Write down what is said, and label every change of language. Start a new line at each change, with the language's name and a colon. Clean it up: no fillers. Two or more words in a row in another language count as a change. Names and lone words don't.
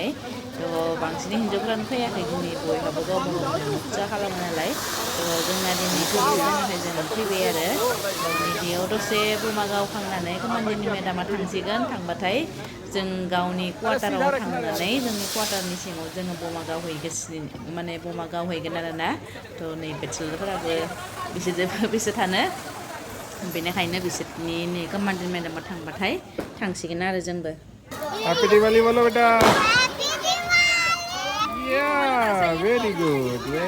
Bodo: थ' बांसिन हिन्जावफोरानो फैयाखै दिनै बयहाबो गावबा गाव फुजा खालामो नालाय थ' जोंना दिनै जोंनिफ्राय जों फैबाय आरो बेयाव दसे बमा गावखांनानै कमान्डेन्टनि मेडामा थांसिगोन थांबाथाय जों गावनि क्वार्टाराव थांनानै जोंनि क्वार्टारनि सिङाव जोङो बमा गावहैगासिनो माने बमा गावहैगोन आरोना थ' नै बेचेलारफोराबो बिसोर थानो बेनिखायनो बिसोरनि नै कमान्डेन्ट मेडामा थांबाथाय थांसिगोन आरो जोंबो
Hindi: हैप्पी दिवाली बोलो बेटा या
English: very good